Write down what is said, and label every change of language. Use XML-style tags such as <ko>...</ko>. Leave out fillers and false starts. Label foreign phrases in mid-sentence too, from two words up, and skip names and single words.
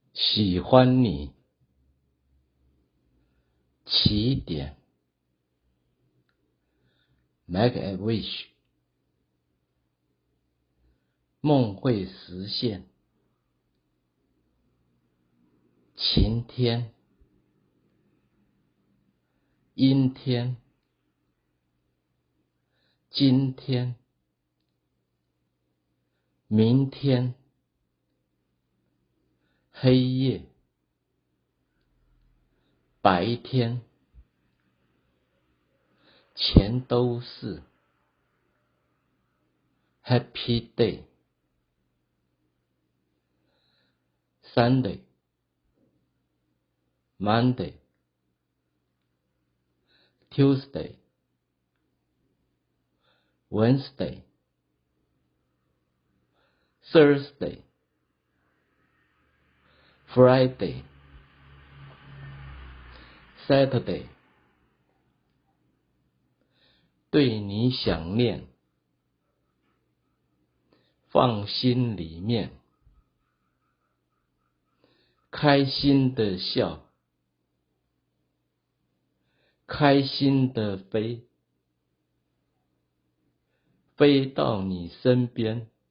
<zh>喜欢你，起点 ，</zh> <en>make a wish，</en> <zh>梦会实现，晴天，阴天，今天，明天，黑夜，白天，全都是</zh> <en>Happy Day， Sunday， Monday， Tuesday， Wednesday， Thursday， Friday， Saturday，</en> <zh>对你想念，放心里面，开心的笑，开心的飞，飞到你身边。</zh>